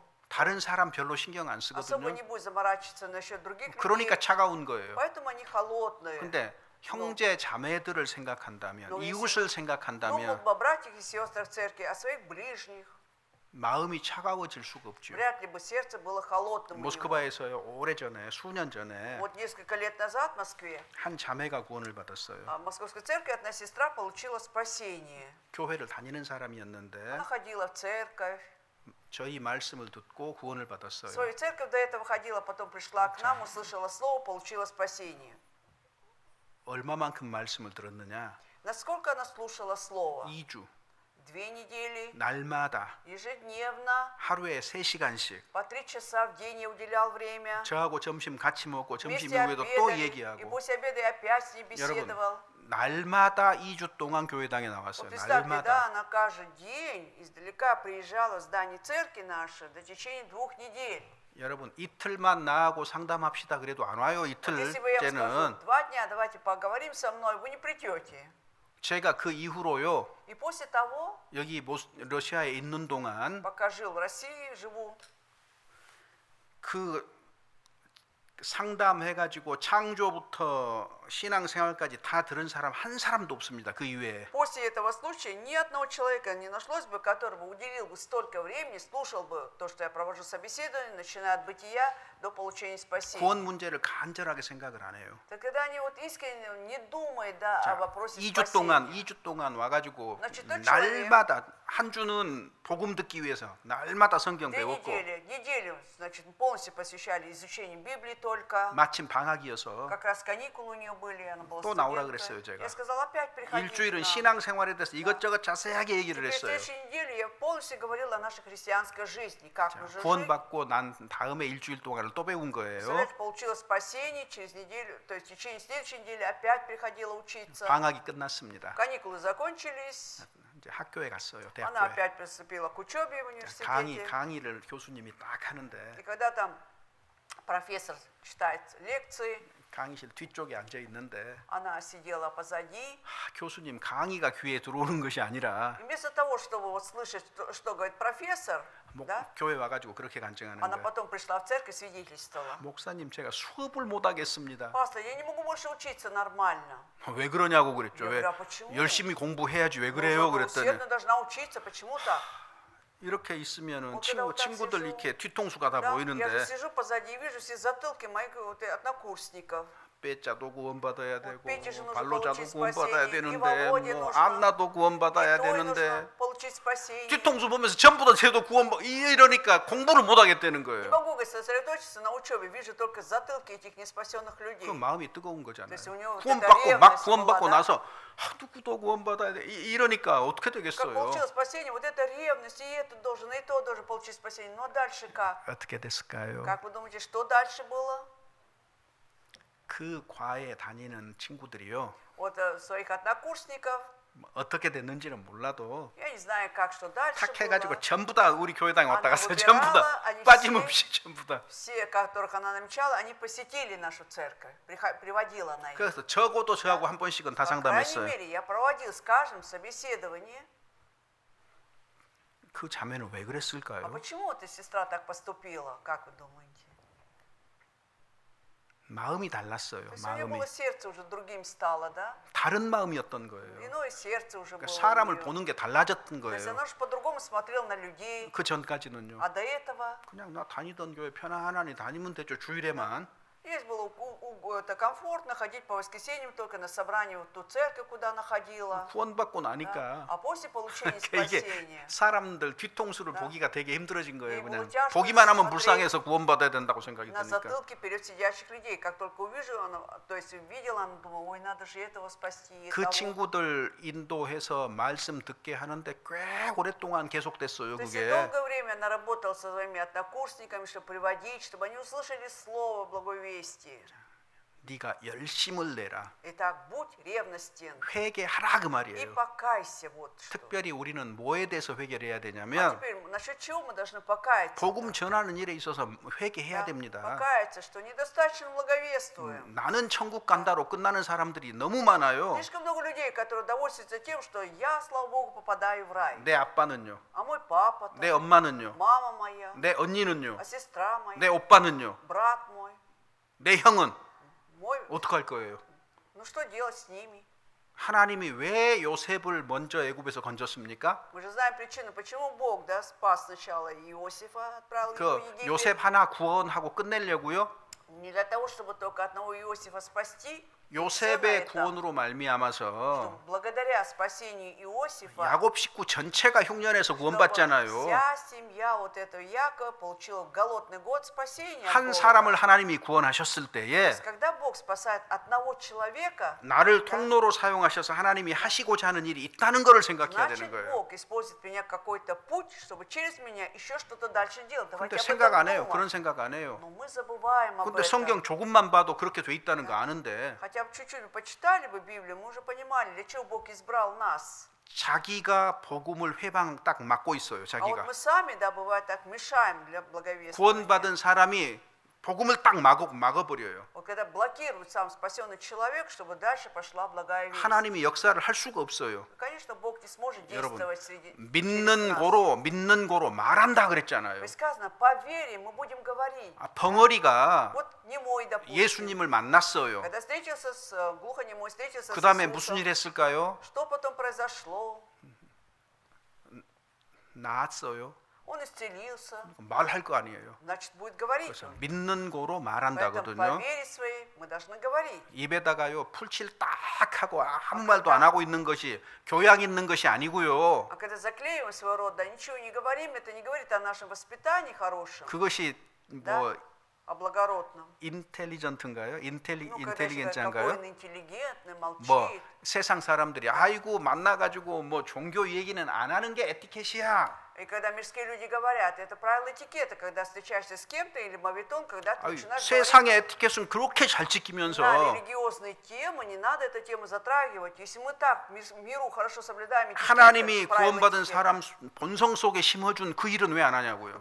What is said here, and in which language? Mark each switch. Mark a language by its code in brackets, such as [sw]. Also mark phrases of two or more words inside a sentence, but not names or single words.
[ko] 다른 사람 별로 신경 안 [ru] Особо [ko] 쓰거든요. [ru] не будь заморачиваться насчет других [ko] 그러니까 [ru] людей. [ko] 차가운 거예요. [ru] Поэтому они холодные. [ko] 근데 형제 자매들을 생각한다면 너 이웃을 [ru] Думают [ko] 생각한다면 [ru] бы о братьях и сестрах в церкви, о своих ближних. 마음이 차가워질 수가 없죠. Вряд ли бы сердце было холодным. у него. [ko] 모스크바에서요 오래전에 수년 전에 [ru] Вот несколько лет назад в Москве [ko] 한 자매가 구원을 받았어요. [ru] в Московской церкви одна сестра получила спасение. [ko] 교회를 다니는 사람이었는데 [ru] Она ходила в церковь. [ko] 저희 말씀을 듣고 구원을 [ru] В [ko] 받았어요. [ru] свою церковь до этого ходила, потом пришла к нам, услышала слово, получила спасение. [ko] 얼마만큼 말씀을 들었느냐? [ru] Насколько она слушала слово? [ko] 2주 [ru] 2 недели, [ko] 날마다 [ru] ежедневно, [ko] 하루에 3시간씩 [ru] по 3 часа в день я уделял время. [ko] 저하고 점심 같이 먹고 점심 [ru] Вместе [ko] 이후에도 또 [ru] обедали, и [ko] 얘기하고 [ru] после обеда я опять с ней [ko] 여러분 [ru] беседовал. [ko] 날마다 2주 동안 교회당에 나왔어요. [ru] Вот представьте, да, [ko] 날마다. [ru] она каждый день издалека приезжала в здание церкви нашей до течения 2 недель. [ko] 여러분 이틀만 나하고 상담합시다 그래도 안 와요. [ru] Вот если бы я вам скажу, [ko] 이틀째는 [ru] 2 дня давайте поговорим со мной, вы не придете. [ko] 제가 그 이후로요. [ru] И после того, [ko] 여기 러시아에 있는 동안 [ru] пока жил в России, живу, [ko] 그 상담해가지고 창조부터 신앙생활까지 다 들은 사람 한 사람도 없습니다. 그 이외에. [ru] после этого случая ни одного человека не нашлось бы, которого уделил бы столько времени, слушал бы то, что я провожу собеседование, начиная от бытия до получения спасения. [ko] 구원 문제를 간절하게 생각을 안 해요. [ru] Так когда они вот искренне не думают, да, о вопросе [ko] 2주 동안 와가지고 [ru] значит, тот человек [ko] 날마다 한 주는 복음 듣기 위해서 날마다 성경 [ru] 2 [ko] 배웠고 [ru] неделю, значит, полностью посвящали изучению Библии только. [ko] 마침 방학이어서 [ru] Как раз каникулы у нее были, она была [ko] 또 나오라 [ru] студенткой. [ko] 그랬어요, 제가. [ru] Я сказал, опять приходи. [ko] 일주일은 [ru] к нам. [ko] 신앙생활에 대해서 이것저것 자세하게 얘기를 [ru] Теперь в [ko] 했어요. [ru] следующей неделе я полностью говорила о нашей христианской жизни, как мы же жили. [ko] 구원받고 난 다음에 일주일 동안을 또 배운 거예요. [ru] Представляете, получила спасение через неделю, то есть в течение следующей недели опять приходила учиться. [ko] 방학이 끝났습니다. [ru] Каникулы закончились, [ko] 이제 학교에 갔어요. [ru] она [ko] 대학교에. [ru] опять приступила к учебе в университете. [ko] 강의를 교수님이 딱 하는데 [ru] И когда там профессор читает лекции, [ko] 강의실 뒤쪽에 앉아 있는데 [ru] она сидела позади. [ko] 교수님 강의가 귀에 들어오는 것이 아니라 [ru] И вместо того, чтобы вот слышать, что говорит профессор, да, [ko] 교회 와가지고 그렇게 간증하는 [ru] она [ko] 거예요. [ru] потом пришла в церковь, свидетельствовала. [ko] 목사님 제가 수업을 못 하겠습니다. [ru] Пастор, я не могу больше учиться нормально. [ko] 왜 그러냐고 그랬죠. [ru] Я [ko] 왜 [ru] говорю, а почему? [ko] 열심히 공부해야지 왜 [ru] Нужно [ko] 그래요? [ru] было [ko] 그랬더니 [ru] усердно должна учиться, почему так? [ko] 이렇게 있으면은 [ru] Вот когда вот так [ko] 친구들 [ru] сижу, [ko] 이렇게 뒤통수가 다 [ru] Да, я же [ko] 보이는데 [ru] сижу позади и вижу все затылки моих вот, однокурсников. [ko] 빼자도 구원받아야 되고 [ru] Пете же нужно [ko] 발로자도 [ru] получить [ko] 구원받아야 [ru] спасение, и [ko] 되는데 [ru] Володе [ko] 뭐 [ru] нужно, [ko] 안나도 구원받아야 [ru] И той [ko] 되는데 [ru] нужно получить спасение. [ko] 뒤통수 보면서 전부 다 쟤도 구원받 이러니까 공부를 못 하겠다는 [ru] Не [ko] 거예요. [ru] могу говорит, сосредоточиться на учебе, вижу только затылки этих неспасенных людей. [ko] 그 마음이 뜨거운 거잖아요. 그래서 우리는 구원받고 막 그때 구원받고 레어너스 나서 누구도 구원받아야 돼 이러니까 어떻게 [ru] Как 되겠어요? получилось спасение, вот это ревность, и это должен, и то должен получить спасение. Ну а дальше как? [ko] 어떻게 됐을까요? [ru] Как вы думаете, что дальше было? [ko] 그 과에 다니는 친구들이요. [ru] Вот своих однокурсников, [ko] 어떻게 됐는지는 몰라도 [ru] я не знаю, как, что дальше [ko] 탁 해가지고 [ru] было. [ko] 전부 다 우리 교회당에 왔다 [ru] она [ko] 갔어요. [ru] выбирала, [ko] 전부 다 [ru] они [ko] 빠짐없이 전부 다. [ru] Все, которых она намечала, они посетили нашу церковь, приводила она их. [ko] 그래서 적어도 저하고 한 번씩은 다 [ru] По крайней [ko] 상담했어요. [ru] мере, я проводил с каждым собеседование. [ko] 그 자매는 왜 [ru] А [ko] 그랬을까요? [ru] почему эта сестра так поступила, как вы думаете? [ko] 마음이 달랐어요. [ru] То есть у нее [ko] 마음이 [ru] было сердце уже другим стало, да? [ko] 다른 마음이었던 거예요. [ru] Иное сердце уже было. [ko] 그러니까 [ru] у [ko] 사람을 [ru] нее. [ko] 보는 게 달라졌던 [ru] То есть [ko] 거예요. [ru] она же по-другому смотрела на людей. [ko] 그 전까지는요. [ru] А до этого [ko] 그냥 나 다니던 교회 편안하니 다니면 되죠. 주일에만. [ru] здесь было это комфортно ходить по воскресеньям только на собрание в ту церковь, куда она ходила. [ko] 구원받고 [ru] Да? [ko] 나니까 [ru] А после получения [ko] 이게 [ru] спасения [ko] 사람들 뒤통수를 네. 보기가 되게 힘들어진 거예요. 이 그냥 물자식 보기만 하면 [ru] смотреть [ko] 불쌍해서 구원받아야 된다고 생각이 [ru] на [ko] 드니까. [ru] затылке перед сидящих людей. Как только увижу, она, то есть увидела, она думала, ой, надо же этого спасти. и [ko] 그 [ru] того. [ko] 친구들 인도해서 말씀 듣게 하는데 꽤 오랫동안 계속됐어요. [ru] То есть [ko] 그게. [ru] долгое время она работала со своими однокурсниками, чтобы приводить, чтобы они услышали слово благовестия. [ko] 네가 열심을 내라. [ru] Итак, будь ревностен [ko] 회개하라 그 [ru] и [ko] 말이에요. [ru] покайся. Вот что. [ko] 특별히 우리는 뭐에 대해서 회개를 해야 [ru] А [ko] 되냐면 [ru] теперь насчет чего мы должны покаяться? [ko] 복음 전하는 일에 있어서 회개해야 [ru] Да? [ko] 됩니다. [ru] Покаяться, что недостаточно благовествуем. [ko] 나는 천국 간다로 끝나는 사람들이 너무 많아요. [ru] Слишком много людей, которые довольствуются тем, что я, слава Богу, попадаю в рай. [ko] 내 아빠는요. [ru] А мой папа, [ko] 내 엄마는요. [ru] мама моя, [ko] 내 언니는요. [ru] а сестра моя, [ko] 내 오빠는요. [ru] брат мой, [ko] 내 형은 [ru] мой. [ko] 어떡할 거예요? [ru] Ну что делать с ними? [ko] 하나님이 왜 요셉을 먼저 애굽에서 건졌습니까? [ru] Мы же знаем причину, почему Бог, да, спас сначала Иосифа, отправил его [ko] 그 [ru] в Египет. [ko] 요셉 하나 구원하고 끝내려고요. [ru] Не для того, чтобы только одного Иосифа спасти, [ko] 요셉의 [ru] это, [ko] 구원으로 말미암아서 [ru] что благодаря спасению Иосифа [ko] 야곱 식구 전체가 흉년에서 [ru] чтобы [ko] 구원받잖아요. [ru] вся семья вот этого Якова получила в голодный год спасения от [ko] 한 [ru] Бога. [ko] 사람을 하나님이 구원하셨을 [ru] То [ko] 때에 [ru] есть, когда Бог спасает одного человека, [ko] 나를 통로로 사용하셔서 하나님이 하시고자 하는 일이 있다는 것을 생각해야 [ru] значит, [ko] 되는 거예요. [ru] Бог использует меня какой-то путь, чтобы через меня еще что-то дальше делать. [ko] 근데 [ru] Давайте об [ko] 생각 안 [ru] этом [ko] 해요. [ru] думать. [ko] 그런 생각 안 해요. [ru] Но мы забываем об [ko] 근데 [ru] этом. [ko] 성경 조금만 봐도 그렇게 돼 있다는 거 아는데 [ru] Хотя бы чуть-чуть почитали бы Библию, мы уже понимали, для чего Бог избрал нас. [ko] 자기가 복음을 회방 딱 막고 있어요. [ru] А вот [ko] 자기가 [ru] мы сами, да, бывает так, мешаем для благовествия. [ko] 구원받은 사람이 복음을 딱 막아버려요. [ru] Вот когда блокирует сам спасенный человек, чтобы дальше пошла благая весть. [ko] 하나님이 역사를 할 수가 없어요. [ru] Конечно, Бог не сможет [ko] 여러분, [ru] действовать среди [ko] 믿는 고로 말한다 그랬잖아요. [ru] Ведь сказано, по вере мы будем говорить. [ko] 벙어리가 [ru] Вот немой, допустим, [ko] 예수님을 만났어요. [ru] когда встретился с глухонемой, встретился [ko] 그 [ru] с [ko] 다음에 [ru] Иисусом, [ko] 무슨 일 했을까요? [ru] что потом произошло? [ko] 나았어요. [ru] Он исцелился, [ko] 말할 거 아니에요. [ru] значит, будет говорить. [ko] 그래서 [ru] он. [ko] 믿는 고로 [ru] Поэтому по [ko] 말한다거든요. [ru] вере своей мы должны говорить. [ko] 입에다가요 풀칠 딱 하고 아무 말도 안 하고 있는 것이 교양 있는 것이 아니고요. [ru] А когда заклеиваем своего рода, ничего не говорим, это не говорит о нашем воспитании хорошем, [ko] 그것이 뭐 [ru] о благородном. [ko] 인텔리전트인가요? [ru] Ну, когда человек какой [ko] 인텔리겐트인가요? [ru] он интеллигентный, молчит. [ko] 뭐 세상 사람들이 아이고 만나가지고 뭐 종교 얘기는 안 하는 게 에티켓이야. [ru] И когда мирские люди говорят, это правило этикета, когда встречаешься с кем-то, или мавитон, когда ты [ko] 아유, [ru] начинаешь говорить [ko] 세상의 에티켓은 그렇게 잘 [ru] на [ko] 지키면서 [ru] религиозные темы, не надо эту тему затрагивать. Если мы так миру хорошо соблюдаем этикеты, [ko] 하나님이 [ru] правила [ko] 구원받은 [ru] этикета, [ko] 사람 본성 속에 심어준 그 일은 왜 안 하냐고요.